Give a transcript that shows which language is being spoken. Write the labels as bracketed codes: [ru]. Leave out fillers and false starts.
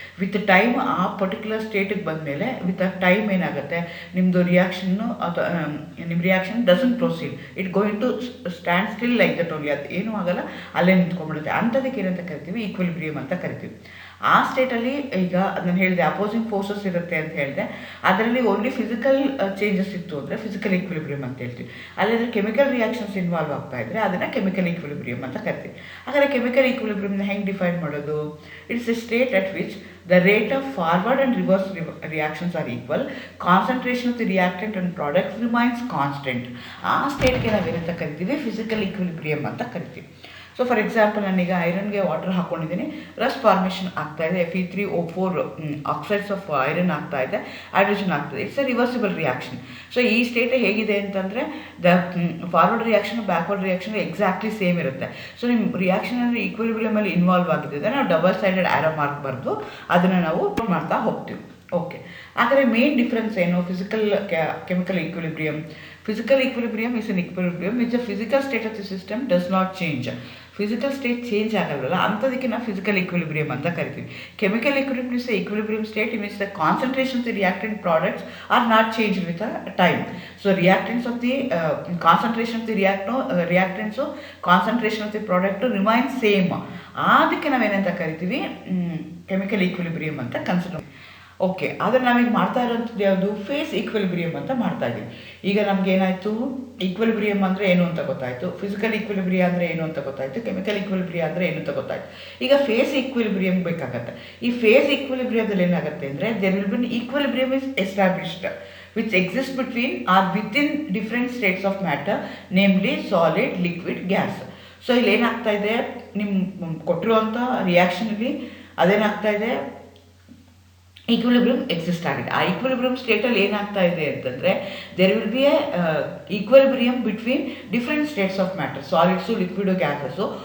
[kn] With time ಆ particular ಸ್ಟೇಟಿಗೆ ಬಂದಮೇಲೆ with a time ಏನಾಗುತ್ತೆ, ನಿಮ್ಮದು ರಿಯಾಕ್ಷನ್ನು ಅಥವಾ ನಿಮ್ಮ reaction [en] Doesn't proceed, it going to stand still like that only. [kn] ಅದು ಏನೂ ಆಗಲ್ಲ, ಅಲ್ಲೇ ನಿಂತ್ಕೊಂಡ್ಬಿಡುತ್ತೆ. ಅಂಥದಕ್ಕೆ ಏನಂತ ಕರಿತೀವಿ, ಈಕ್ವಿಲಿಬ್ರಿಯಮ್ ಅಂತ ಕರಿತೀವಿ. ಆ ಸ್ಟೇಟಲ್ಲಿ ಈಗ ನಾನು ಹೇಳಿದೆ ಅಪೋಸಿಂಗ್ ಫೋರ್ಸಸ್ ಇರುತ್ತೆ ಅಂತ ಹೇಳಿದೆ, ಅದರಲ್ಲಿ ಓನ್ಲಿ ಫಿಸಿಕಲ್ ಚೇಂಜಸ್ ಇತ್ತು ಅಂದರೆ ಫಿಸಿಕಲ್ ಈಕ್ವಿಲಿಬ್ರಿಯಮ್ ಅಂತ ಹೇಳ್ತೀವಿ. ಅಲ್ಲಿದ್ರೆ ಕೆಮಿಕಲ್ ರಿಯಾಕ್ಷನ್ಸ್ ಇನ್ವಾಲ್ವ್ ಆಗ್ತಾ ಇದ್ರೆ ಅದನ್ನು ಕೆಮಿಕಲ್ ಈಕ್ವಿಲಿಬ್ರಿಯಮ್ ಅಂತ ಕರಿತೀವಿ. ಹಾಗಾದರೆ ಕೆಮಿಕಲ್ ಈಕ್ವಿಲಿಬ್ರಿಯಮ್ನ ಹೆಂಗೆ ಡಿಫೈನ್ ಮಾಡೋದು? [en] It's a state at which the rate of forward and reverse reactions are equal, concentration of the reactant and product remains constant. [kn] ಆ ಸ್ಟೇಟ್ಗೆ ನಾವೇನಂತ ಕರಿತೀವಿ? ಫಿಸಿಕಲ್ ಈಕ್ವಿಲಿಬ್ರಿಯಮ್ ಅಂತ ಕರಿತೀವಿ. ಸೊ ಫಾರ್ ಎಕ್ಸಾಂಪಲ್, ನಾನೀಗ ಐರನ್ಗೆ ವಾಟರ್ ಹಾಕ್ಕೊಂಡಿದ್ದೀನಿ, ರಸ್ಟ್ ಫಾರ್ಮೇಷನ್ ಆಗ್ತಾ ಇದೆ, Fe3O4 ಆಕ್ಸೈಡ್ಸ್ ಆಫ್ ಐರನ್ ಆಗ್ತಾ ಇದೆ, ಹೈಡ್ರೋಜನ್ ಆಗ್ತದೆ. [en] It's a reversible reaction. [kn] So ಈ ಸ್ಟೇಟ್ ಹೇಗಿದೆ ಅಂತಂದರೆ the forward reaction backward reaction exactly same ಇರುತ್ತೆ. ಸೊ ನಿಮ್ಮ ರಿಯಾಕ್ಷನ್ ಅಂದರೆ ಈಕ್ವಿಲಿಬ್ರಿಯಮಲ್ಲಿ ಇನ್ವಾಲ್ವ್ ಆಗಿದೆ, ನಾವು ಡಬಲ್ ಸೈಡೆಡ್ ಆರೋ ಮಾರ್ಕ್ ಬರೆದು ಅದನ್ನು ನಾವು ಮಾಡ್ತಾ ಹೋಗ್ತೀವಿ. ಓಕೆ, ಆದರೆ ಮೇನ್ ಡಿಫ್ರೆನ್ಸ್ ಏನು? Physical chemical equilibrium. [en] Physical equilibrium is an equilibrium which the physical state of the system does not change. [kn] Physical state change ಆಗಲ್ವಲ್ಲ, ಅಂಥದಕ್ಕೆ ನಾವು ಫಿಸಿಕಲ್ ಈಕ್ವಿಲಿಬ್ರಿಯಮ್ ಅಂತ ಕರಿತೀವಿ. [en] Chemical equilibrium is equilibrium state in which the concentration of the reactant products are not change with time. So reactants of the concentration of the reactants concentration of the product remain same. [kn] ಅದಕ್ಕೆ ನಾವೇನಂತ ಕರಿತೀವಿ? Chemical equilibrium ಅಂತ consider. Okay, ಆದರೆ ನಾವೀಗ ಮಾಡ್ತಾ ಇರೋಂಥದ್ದು ಯಾವುದು? Face equilibrium ಅಂತ ಮಾಡ್ತಾ ಇದ್ದೀವಿ. ಈಗ ನಮಗೇನಾಯಿತು? ಈಕ್ವಿಲಿಬ್ರಿಯಮ್ ಅಂದರೆ ಏನು ಅಂತ ಗೊತ್ತಾಯಿತು, ಫಿಸಿಕಲ್ ಈಕ್ವಿಲಿಬ್ರಿಯಮ್ ಅಂದರೆ ಏನು ಅಂತ ಗೊತ್ತಾಯಿತು, ಕೆಮಿಕಲ್ ಈಕ್ವಿಲಿಬ್ರಿಯಮ್ ಅಂದರೆ ಏನು ಅಂತ ಗೊತ್ತಾಯಿತು. ಈಗ ಫೇಸ್ ಈಕ್ವಿಲಿಬ್ರಿಯಮ್ ಬೇಕಾಗತ್ತೆ. ಈ ಫೇಸ್ ಈಕ್ವಿಲಿಬ್ರಿಯಮ್ದಲ್ಲಿ ಏನಾಗುತ್ತೆ ಅಂದರೆ [en] There will be equilibrium is established which exists between or within different states of matter, namely solid, liquid, gas. [kn] So ಇಲ್ಲಿ ಏನಾಗ್ತಾ ಇದೆ? ನಿಮ್ಮ ಕೊಟ್ಟಿರುವಂಥ ರಿಯಾಕ್ಷನಲ್ಲಿ ಅದೇನಾಗ್ತಾ ಇದೆ? ಈಕ್ವಿಲಿಬ್ರಿಯಮ್ ಎಕ್ಸಿಸ್ಟ್ ಆಗಿದೆ. ಆ ಈಕ್ವಿಲಿಬ್ರಿಯಮ್ ಸ್ಟೇಟಲ್ಲಿ ಏನಾಗ್ತಾ ಇದೆ ಅಂತಂದರೆ [en] There will be a equilibrium between different states of matter, solids, liquid, gases.